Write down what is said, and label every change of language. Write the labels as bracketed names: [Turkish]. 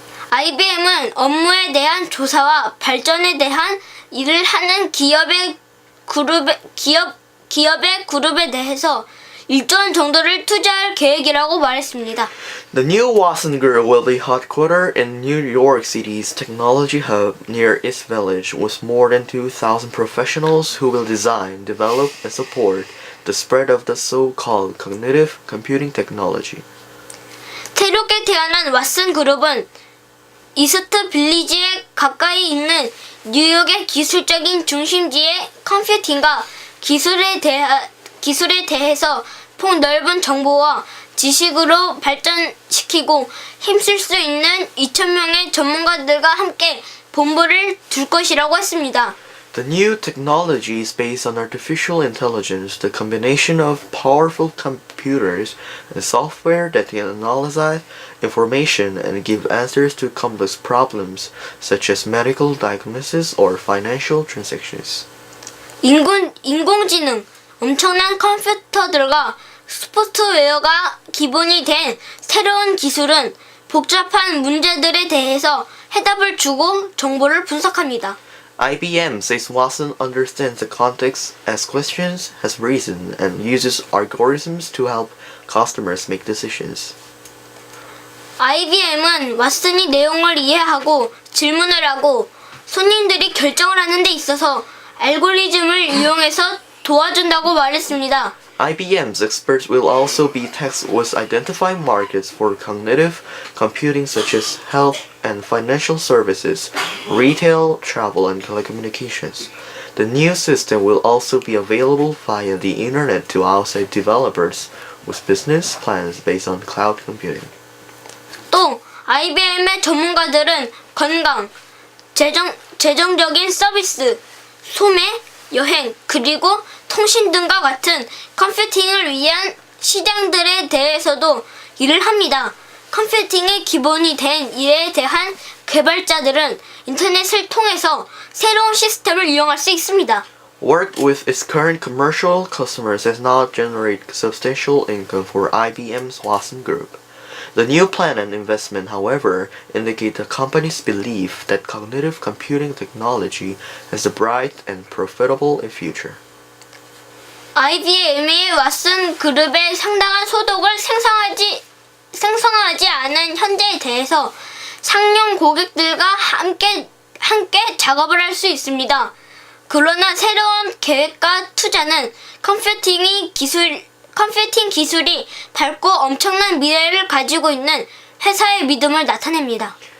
[Korean] IBM은 업무에 대한 조사와 발전에 대한 일을 하는 기업의 그룹에 대해서 1조원 정도를 투자할 계획이라고 말했습니다. [English] The new Watson Group will be headquartered in New York City's technology hub near East Village with more than 2,000 professionals who will design, develop, and support the spread of the so-called cognitive computing technology. [Korean] 새롭게 태어난 왓슨 그룹은 이스트 빌리지에 가까이 있는 뉴욕의 기술적인 중심지의 컴퓨팅과 기술에 대해서 폭넓은 정보와 지식으로 발전시키고 힘쓸 수 있는 2,000명의 전문가들과 함께 본부를 둘 것이라고 했습니다. [English] The new technology is based on artificial intelligence, the combination of powerful computers and software that can analyze information and give answers to complex problems such as medical diagnosis or financial transactions. [Korean] 인공지능, 엄청난 컴퓨터들과 소프트웨어가 기본이 된 새로운 기술은 복잡한 문제들에 대해서 해답을 주고 정보를 분석합니다. [English] IBM says Watson understands the context, asks questions, has reason, and uses algorithms to help customers make decisions. [Korean] IBM은 왓슨이 내용을 이해하고 질문을 하고 손님들이 결정을 하는 데 있어서 알고리즘을 이용해서 도와준다고 말했습니다. [English] IBM's experts will also be tasked with identifying markets for cognitive computing such as health and financial services, retail, travel, and telecommunications. The new system will also be available via the internet to outside developers with business plans based on cloud computing. [Korean] 또 IBM의 전문가들은 건강, 재정적인 서비스, 소매, 여행, 그리고 통신 등과 같은 컴퓨팅을 위한 시장들에 대해서도 일을 합니다. 컴퓨팅의 기본이 된 일에 대한 개발자들은 인터넷을 통해서 새로운 시스템을 이용할 수 있습니다. [English] Work with its current commercial customers has now generated substantial income for IBM's Watson Group. The new plan and investment, however, indicate the company's belief that cognitive computing technology has a bright and profitable future. [Korean] IBM이 왓슨 그룹의 상당한 소득을 생성하지 않은 현재에 대해서 상용 고객들과 함께 작업을 할 수 있습니다. 그러나 새로운 계획과 투자는 컴퓨팅 기술이 밝고 엄청난 미래를 가지고 있는 회사의 믿음을 나타냅니다.